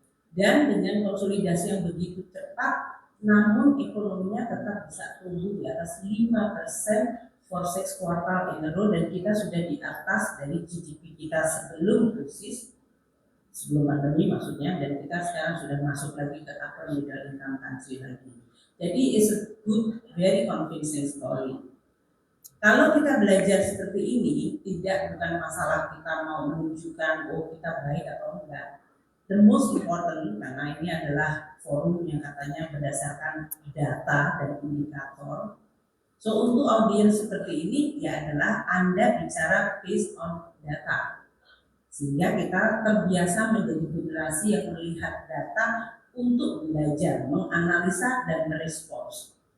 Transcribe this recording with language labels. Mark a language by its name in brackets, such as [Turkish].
[Indonesian] Dan dengan konsolidasi yang begitu cepat, namun ekonominya tetap bisa tumbuh di atas 5% [English] for 6 [Indonesian] kuartal [English] in a row, [Indonesian] dan kita sudah di atas dari GDP kita sebelum krisis, sebelum pandemi maksudnya, dan kita sekarang sudah masuk lagi ke [English] upper middle income country [Indonesian] lagi. Jadi [English] it's a good, very convincing story. [Indonesian] Kalau kita belajar seperti ini, bukan masalah kita mau menunjukkan oh kita baik atau enggak. [English] The most important, [Indonesian] karena ini adalah forum yang katanya berdasarkan data dan indikator. [English] So [Indonesian] untuk audiens seperti ini ya adalah Anda bicara [English] based on data, [Indonesian] sehingga kita terbiasa menjadi generasi yang melihat data untuk belajar, menganalisa dan merespons.